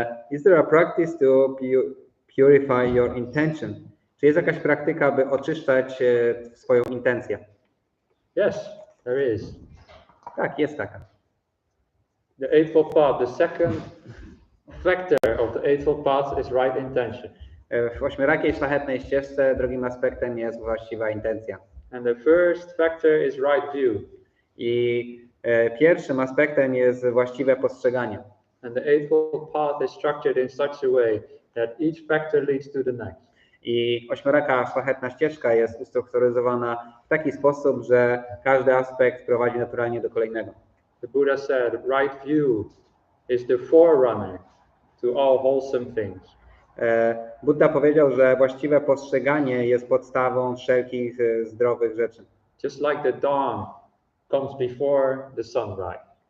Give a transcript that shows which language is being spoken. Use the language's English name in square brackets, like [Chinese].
[English] Is there a practice to purify your intention? [Polish] Czy jest jakaś praktyka, by oczyszczać swoją intencję? [English] Yes, there is. [Polish] Tak, jest taka. [English] The Eightfold Path, the second factor of the Eightfold Path is right intention. [Polish] W ośmiorakiej szlachetnej ścieżce drugim aspektem jest właściwa intencja. [English] And the first factor is right view. [Polish] I pierwszym aspektem jest właściwe postrzeganie. [English] And the Eightfold Path is structured in such a way that each factor leads to the next. [Polish] I ośmioraka szlachetna ścieżka jest ustrukturyzowana w taki sposób, że każdy aspekt prowadzi naturalnie do kolejnego. [English] The Buddha said, right view is the forerunner to all wholesome things. [Polish] Buddha powiedział, że właściwe postrzeganie jest podstawą wszelkich zdrowych rzeczy. [English] Just like the dawn comes before the sunrise.